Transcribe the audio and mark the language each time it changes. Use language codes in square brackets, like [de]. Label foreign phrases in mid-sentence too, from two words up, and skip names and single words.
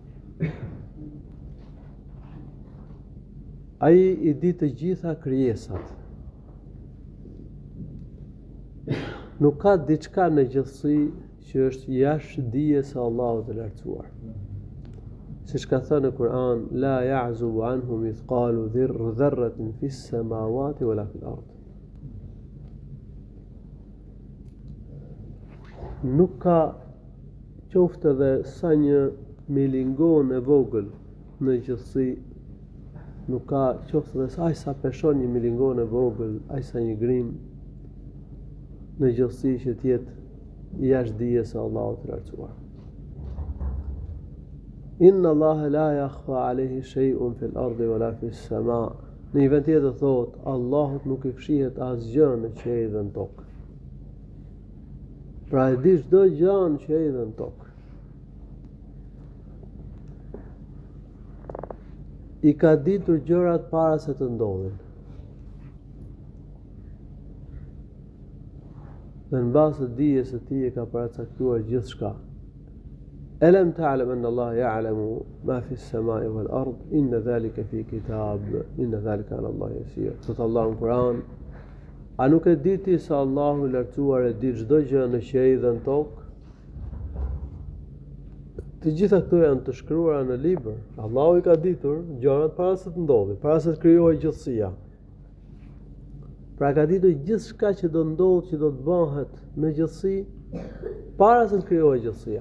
[sq] Ai I di të gjitha krijesat. Nuk ka diçka në gjithësi që është jashtë dijes së Allahut të lartësuar. Siç ka thënë në Kur'an, [ar] لا يعزب عنه مثقال ذرة في السماوات ولا في الأرض. [sq] Nuk ka qoftë edhe sa një milingon e vogël në gjithësi, nuk ka qoftë edhe aq sa peshon një milingon e vogël, aq sa një grim në gjithësi që tjetë jashtë dijes së Allahut të lartësuar. [ar] إن الله لا يخفى عليه شيء في الأرض ولا في السماء'. [sq] Në një vend tjetër thotë, Allahut nuk I fshihet asgjë në qiell dhe në tokë. Pra e di çdo gjë në qiell dhe në tokë. I ka ditur gjërat para se të ndodhin. Dhe në bazë të dijes së tij e ka paracaktuar gjithçka. [ar] ألم تعلم أن الله يعلم ما في السماء والأرض، إن ذلك في كتاب، إن ذلك على الله يسير. [sq] Sot Allahu në Kur'an, a nuk e di ti se Allahu I lartësuar e di çdo gjë në qiell dhe në tokë? Të gjitha këto janë të shkruara në libër. Allahu I ka ditur gjërat para se të ndodhin, para se të krijohej gjithësia. Pra ka ditur gjithçka që do ndodhë, që do të bëhet në gjithësi, para se të krijohej gjithësia.